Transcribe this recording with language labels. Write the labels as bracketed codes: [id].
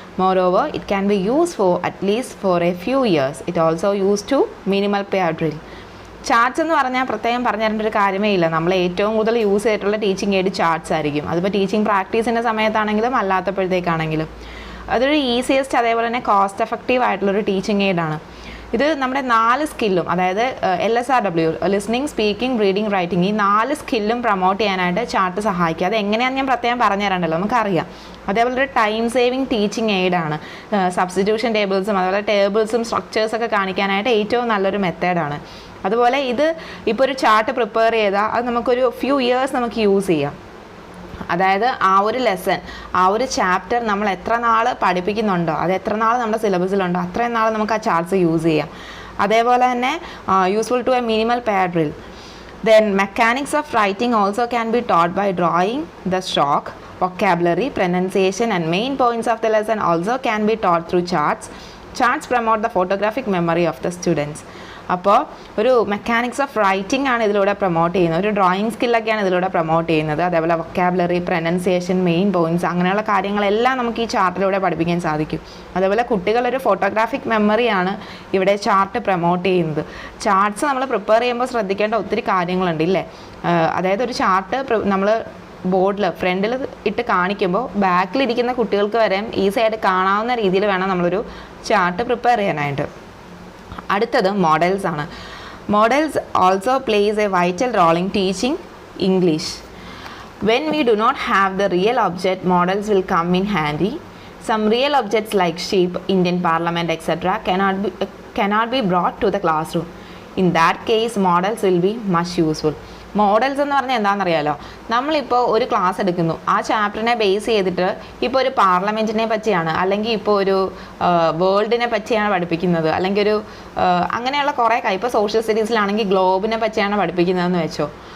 [en] Moreover, it can be used for at least for a few years. It also used to minimal pair drill. [ml] Charts എന്ന് പറഞ്ഞാൽ പ്രത്യേകം പറഞ്ഞു തരേണ്ട ഒരു കാര്യമേ ഇല്ല. നമ്മൾ ഏറ്റവും കൂടുതൽ യൂസ് ചെയ്തിട്ടുള്ള ടീച്ചിങ് എയ്ഡ് ചാർട്ട്സ് ആയിരിക്കും. അതിപ്പോൾ ടീച്ചിങ് പ്രാക്ടീസിൻ്റെ സമയത്താണെങ്കിലും അല്ലാത്തപ്പോഴത്തേക്കാണെങ്കിലും. അതൊരു ഈസിയസ്റ്റ് അതേപോലെ തന്നെ കോസ്റ്റ് എഫക്റ്റീവ് ആയിട്ടുള്ളൊരു ടീച്ചിങ് എയ്ഡാണ്. ഇത് നമ്മുടെ 4 സ്കില്ലും, അതായത് LSRW, listening, speaking, reading, writing, ഈ 4 സ്കില്ലും പ്രൊമോട്ട് ചെയ്യാനായിട്ട് ചാർട്ട് സഹായിക്കുക. അത് എങ്ങനെയാണെന്ന് ഞാൻ പ്രത്യേകം പറഞ്ഞു തരണ്ടല്ലോ, നമുക്കറിയാം. അതേപോലെ ഒരു ടൈം സേവിങ് ടീച്ചിങ് എയ്ഡാണ്. സബ്സ്റ്റിറ്റ്യൂഷൻ ടേബിൾസും അതുപോലെ ടേബിൾസും സ്ട്രക്ചേഴ്സൊക്കെ കാണിക്കാനായിട്ട് ഏറ്റവും നല്ലൊരു മെത്തേഡാണ്. അതുപോലെ ഇത് ഇപ്പോൾ ഒരു ചാർട്ട് പ്രിപ്പയർ ചെയ്താൽ അത് നമുക്കൊരു ഫ്യൂ ഇയേഴ്സ് നമുക്ക് യൂസ് ചെയ്യാം. അതായത് ആ ഒരു ലെസൺ, ആ ഒരു ചാപ്റ്റർ നമ്മൾ എത്ര നാൾ പഠിപ്പിക്കുന്നുണ്ടോ, അത് എത്ര നാൾ നമ്മുടെ സിലബസിലുണ്ടോ അത്രയും നാൾ നമുക്ക് ആ ചാർട്ട്സ് യൂസ് ചെയ്യാം. അതേപോലെ തന്നെ [en] Useful to a minimal pair drill. Then mechanics of writing also can be taught by drawing the stroke. Vocabulary, pronunciation and main points of the lesson also can be taught through charts. Charts promote the photographic memory of the students. [ml] അപ്പോൾ ഒരു mechanics of writing ആണ് ഇതിലൂടെ promote ചെയ്യുന്നത്, ഒരു drawing സ്കില്ലൊക്കെയാണ് ഇതിലൂടെ promote ചെയ്യുന്നത്. അതേപോലെ vocabulary, pronunciation, main points അങ്ങനെയുള്ള കാര്യങ്ങളെല്ലാം നമുക്ക് ഈ ചാർട്ടിലൂടെ പഠിപ്പിക്കാൻ സാധിക്കും. അതേപോലെ കുട്ടികളൊരു ഫോട്ടോഗ്രാഫിക് മെമ്മറിയാണ് ഇവിടെ ചാർട്ട് പ്രൊമോട്ട് ചെയ്യുന്നത്. ചാർട്ട്സ് നമ്മൾ പ്രിപ്പയർ ചെയ്യുമ്പോൾ ശ്രദ്ധിക്കേണ്ട ഒത്തിരി കാര്യങ്ങളുണ്ട് ഇല്ലേ. അതായത് ഒരു ചാർട്ട് നമ്മൾ ബോർഡിൽ ഫ്രണ്ടിൽ ഇട്ട് കാണിക്കുമ്പോൾ ബാക്കിലിരിക്കുന്ന കുട്ടികൾക്ക് വരെ ഈസി ആയിട്ട് കാണാവുന്ന രീതിയിൽ വേണം നമ്മളൊരു ചാർട്ട് പ്രിപ്പയർ ചെയ്യാനായിട്ട്. അടുത്തത് മോഡൽസ് ആണ്. [en] Models also plays a vital role in teaching English. When we do not have the real object, models will come in handy. Some real objects like sheep, Indian Parliament, etc. cannot be brought to the classroom. In that case, models will be much useful. [ml] Models എന്ന് പറഞ്ഞാൽ എന്താണെന്നറിയാലോ, നമ്മളിപ്പോൾ ഒരു class എടുക്കുന്നു, ആ ചാപ്റ്ററിനെ base ചെയ്തിട്ട് ഇപ്പോൾ ഒരു പാർലമെൻറ്റിനെ പറ്റിയാണ്, അല്ലെങ്കിൽ ഇപ്പോൾ ഒരു വേൾഡിനെ പറ്റിയാണ് പഠിപ്പിക്കുന്നത്, അല്ലെങ്കിൽ ഒരു അങ്ങനെയുള്ള കുറേ ഇപ്പോൾ സോഷ്യൽ സ്റ്റഡീസിലാണെങ്കിൽ ഗ്ലോബിനെ പറ്റിയാണ് പഠിപ്പിക്കുന്നതെന്ന് വെച്ചോ.